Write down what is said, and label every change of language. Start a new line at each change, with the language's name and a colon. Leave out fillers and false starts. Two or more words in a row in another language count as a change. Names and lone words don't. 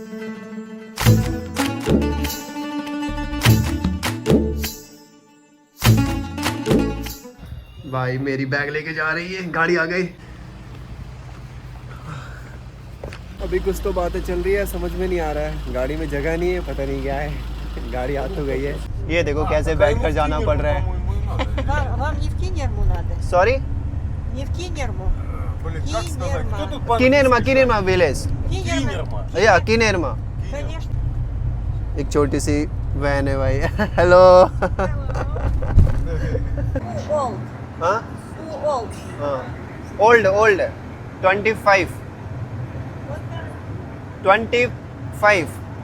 Hindi: भाई मेरी बैग लेके जा रही है, गाड़ी आ गई। अभी कुछ तो बातें चल रही है, समझ में नहीं आ रहा है। गाड़ी में जगह नहीं है, पता नहीं क्या है। गाड़ी आ तो गई है। ये देखो कैसे बैठ कर जाना पड़ रहा है।
Russian: Вам не в Кинерму надо.
English: सॉरी,
Russian: Не в Кинерму. Кинерма.
Hindi: किनेरमा विलेज।
Russian: Кинерма.
Hindi: या किनेरमा।
Russian: Конечно.
Hindi: एक छोटी सी वैन है भाई। हेलो।
English: Old.
Hindi: हाँ
English: Old.
Hindi: हाँ, ओल्ड 25 25।